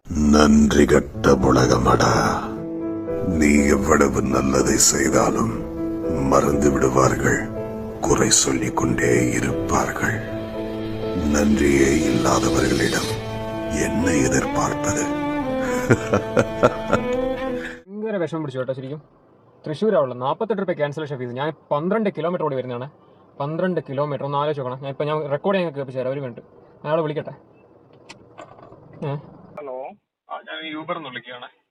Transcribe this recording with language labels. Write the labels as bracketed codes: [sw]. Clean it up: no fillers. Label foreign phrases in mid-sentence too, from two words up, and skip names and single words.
[ta] நன்றி கட்ட உலகமடா. நீ எவ்வளவு நல்லதை செய்தாலும் மறந்து விடுவார்கள், குறை சொல்லிக் கொண்டே இருப்பார்கள். நன்றியே இல்லாதவர்களிடம் என்ன எதிர்பார்ப்பது? [ml] ഭയങ്കര വിഷമം പിടിച്ചു കേട്ടോ. ശരിക്കും തൃശ്ശൂരാവുള്ള 48 രൂപ [en] cancellation fees. [ml] ഞാൻ 12 കിലോമീറ്റർ ഓടി വരുന്നതാണ്. 12 കിലോമീറ്റർ ഒന്ന് ആലോചിച്ച് നോക്കണം. ഞാൻ റെക്കോർഡ് ചെയ്യാൻ കേൾപ്പിച്ചു തരാം. ഒരു മിനിറ്റ് അയാളെ വിളിക്കട്ടെ. ഹലോ, ഞാൻ യൂബർ എന്ന് വിളിക്കുകയാണ്.